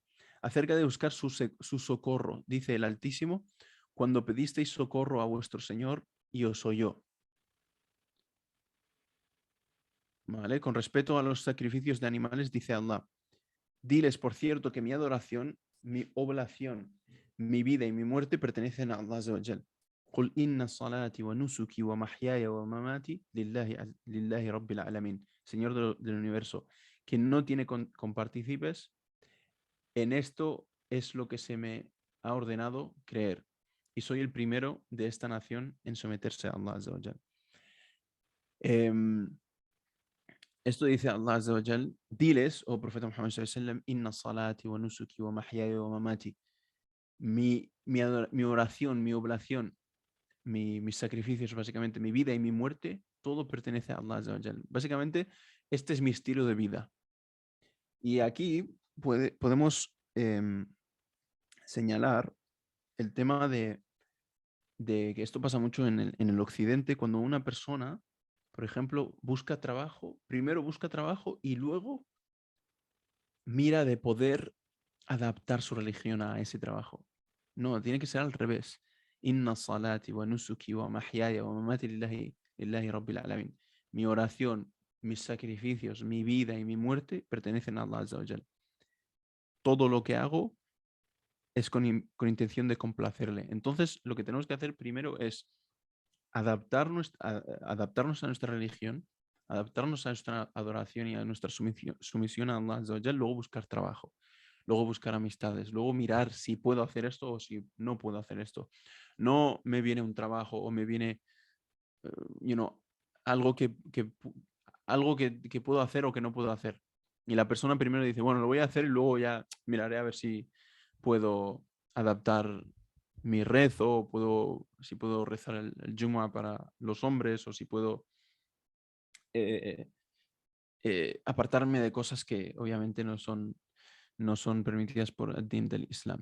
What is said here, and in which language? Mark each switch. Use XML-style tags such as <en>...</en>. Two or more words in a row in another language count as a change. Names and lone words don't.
<es>Acerca de buscar su socorro, dice el Altísimo, cuando pedisteis socorro a vuestro Señor y os oyó. ¿Vale? Con respecto a los sacrificios de animales, dice Allah, diles, por cierto, que mi adoración, mi oblación, mi vida y mi muerte pertenecen a</es> <ar>الله عز وجل. قل إن صلاتي ونسكي ومحياي ومماتي لله رب العالمين.</ar> <es>Señor del universo, que no tiene compartícipes, en esto es lo que se me ha ordenado creer. Y soy el primero de esta nación en someterse a</es> <ar>الله عز وجل.</ar> <es>Esto dice</es> <ar>الله عز وجل,</ar> <es>diles, oh profeta Muhammad</es> <ar>صلى الله عليه وسلم, إن صلاتي ونسكي ومحياي ومماتي.</ar> <es>Mi oración, mi oblación, mis sacrificios, básicamente mi vida y mi muerte, todo pertenece a</es> <ar>الله عز وجل.</ar> <es>Básicamente, este es mi estilo de vida. Y aquí podemos señalar el tema de que esto pasa mucho en el occidente, cuando una persona Por ejemplo, busca trabajo, primero busca trabajo y luego mira de poder adaptar su religión a ese trabajo. No, tiene que ser al revés.</es> <ar>إن صلاتي ونسكي ومحياي ومماتي لله رب العالمين.</ar> <es>Mi oración, mis sacrificios, mi vida y mi muerte pertenecen a</es> <ar>الله عز وجل.</ar> <es>Todo lo que hago es con intención de complacerle. Entonces, lo que tenemos que hacer primero es adaptarnos a nuestra religión, adaptarnos a nuestra adoración y a nuestra sumisión a</es> <ar>الله عز وجل,</ar> <es>luego buscar trabajo, luego buscar amistades, luego mirar si puedo hacer esto o si no puedo hacer esto. No me viene un trabajo o me viene,</es> <en>eh, you know,</en> <es>algo que puedo hacer o que no puedo hacer. Y la persona primero dice, bueno, lo voy a hacer y luego ya miraré a ver si puedo adaptar mi rezo, si puedo rezar el Jumu'ah para los hombres o si puedo eh, apartarme de cosas que obviamente no son permitidas por el din del Islam.</es>